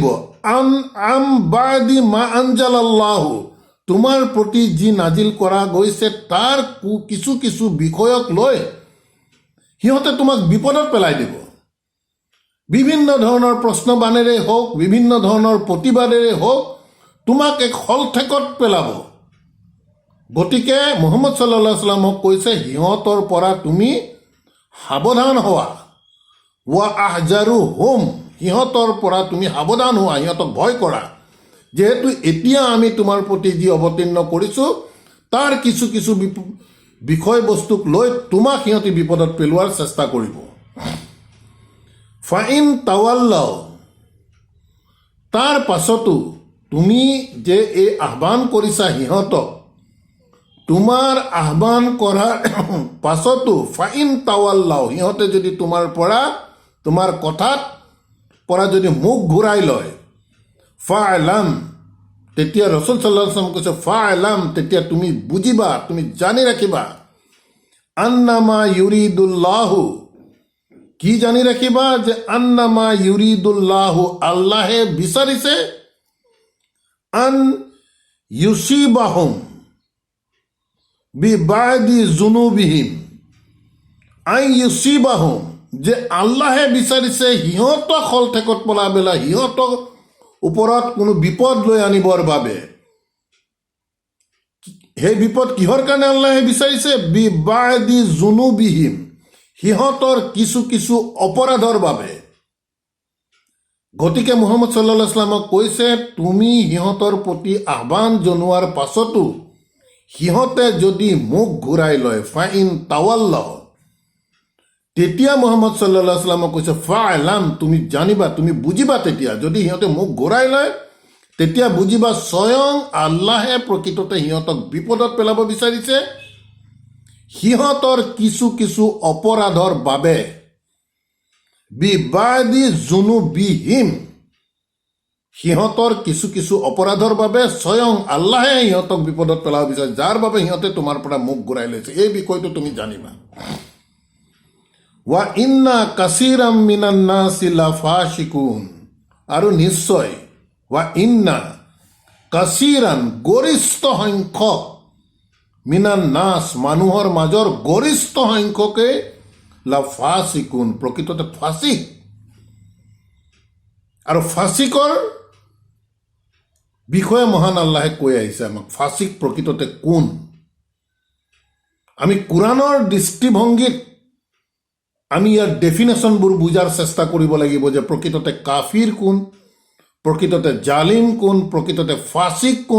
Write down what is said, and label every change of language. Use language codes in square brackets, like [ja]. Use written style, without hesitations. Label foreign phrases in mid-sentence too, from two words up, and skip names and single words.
[ar] عن بعض ما أنزل الله, [as] তোমাৰ প্ৰতি যি নাজিল কৰা গৈছে তাৰ কিছু কিছু বিষয়ক লৈ সিহঁতে তোমাক বিপদত পেলাই দিব। বিভিন্ন ধৰণৰ প্ৰশ্ন বাণেৰে হওক, বিভিন্ন ধৰণৰ প্ৰতিবাদেৰে হওক তোমাক এক হলঠেকত পেলাব। গতিকে মুহাম্মদ [ar] صلى الله عليه وسلم [as] কৈছে সিহঁতৰ পৰা তুমি সাৱধান হোৱা। [ar] واحذرهم, [as] সিহঁতৰ পৰা তুমি সাৱধান হোৱা, সিহঁতক ভয় কৰা। যিহেতু এতিয়া আমি তোমাৰ প্ৰতি যি অৱতীৰ্ণ কৰিছোঁ তাৰ কিছু কিছু বিষয়বস্তুক লৈ তোমাক সিহঁতে বিপদত পেলোৱাৰ চেষ্টা কৰিব। [ar] فإن تولوا, [as] তাৰ পাছতো তুমি যে এই আহ্বান কৰিছা সিহঁতক, তোমাৰ আহ্বান কৰাৰ পাছতো [ar] فإن تولوا, [as] সিহঁতে যদি তোমাৰ কথাত পৰা যদি মুখ ঘূৰাই লয়, ফা'লাম, তেতিয়া ৰাসূল [ar] صلى الله عليه وسلم [as] কৈছে ফা'লাম, তেতিয়া তুমি বুজিবা, তুমি জানি ৰাখিবা, [ar] أنما يريد الله, [as] কি জানি ৰাখিবা, যে [ar] أنما يريد الله, [as] আল্লাহে বিচাৰিছে, [ar] أن يصيبهم ببعض ذنوبهم أن يصيبهم, [as] যে আল্লাহে বিচাৰিছে সিহঁতক হলঠেকত পেলাবলৈ, সিহঁতক ওপৰত কোনো বিপদ লৈ আনিবৰ বাবে। সেই বিপদ কিহৰ কাৰণে আল্লাহে বিচাৰিছে? [ar] ببعض ذنوبهم, [as] সিহঁতৰ কিছু কিছু অপৰাধৰ বাবে। গতিকে মুহাম্মদ [ar] صلى الله عليه وسلم [as] কৈছে তুমি সিহঁতৰ প্ৰতি আহ্বান জনোৱাৰ পাছতো সিহঁতে যদি মুখ ঘূৰাই লয়, [ar] فإن تولوا, [as] তেতিয়া মুহাম্মদ [ar] صلى الله عليه وسلم [as] কৈছে ফা'লাম, তুমি জানিবা, তুমি বুজিবা। তেতিয়া যদি সিহঁতে মুখ ঘূৰাই লয় তেতিয়া বুজিবা স্বয়ং আল্লাহে প্ৰকৃততে সিহঁতক বিপদত পেলাব বিচাৰিছে, সিহঁতৰ কিছু কিছু অপৰাধৰ বাবে। [ar] ببعض ذنوبهم, [as] সিহঁতৰ কিছু কিছু অপৰাধৰ বাবে স্বয়ং আল্লাহে সিহঁতক বিপদত পেলাব বিচাৰে, যাৰ বাবে সিহঁতে তোমাৰ পৰা মুখ ঘূৰাই লৈছে। এই বিষয়টো তুমি জানিবা। [ar] وإن كثيرا من الناس لفاسقون, [as] আৰু নিশ্চয়, [ar] وإن كثيرا, [as] গৰিষ্ঠ সংখ্যক, [ar] من الناس, [as] মানুহৰ মাজৰ গৰিষ্ঠ সংখ্যকে, লাফাশিকুন, প্ৰকৃততে ফাছিক। আৰু ফাছিকৰ বিষয়ে মহান আল্লাহে কৈ আহিছে আমাক, ফাছিক প্ৰকৃততে কোন। আমি কোৰাণৰ দৃষ্টিভংগীত আমি ইয়াৰ ডেফিনেশ্যনবোৰ বুজাৰ চেষ্টা কৰিব লাগিব, যে প্ৰকৃততে কাফিৰ কোন, প্ৰকৃততে জালিম কোন, প্ৰকৃততে ফাছিক কোন।